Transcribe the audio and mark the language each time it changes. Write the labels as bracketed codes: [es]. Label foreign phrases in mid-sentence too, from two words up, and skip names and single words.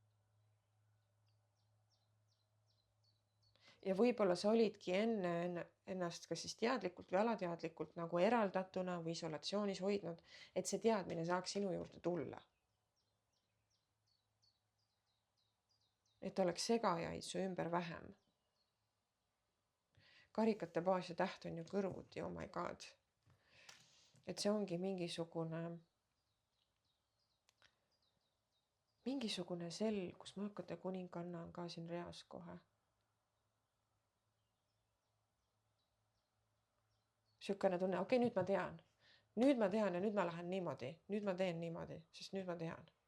[et] Ja võib-olla sa olidki enne ennast kas siis teadlikult või alateadlikult nagu eraldatuna või isolatsioonis hoidnud, et see teadmine saaks sinu juurde tulla. Et oleks segajaid su ümber vähem. Karikate baas ja täht on ju kõrvuti, [en] oh my god. [et] Et see ongi mingisugune selgus, mõõkate kuninganna on ka siin reas kohe. Sükene tunne, okei, nüüd ma tean ja nüüd ma lähen niimoodi, nüüd ma teen niimoodi, sest nüüd ma tean.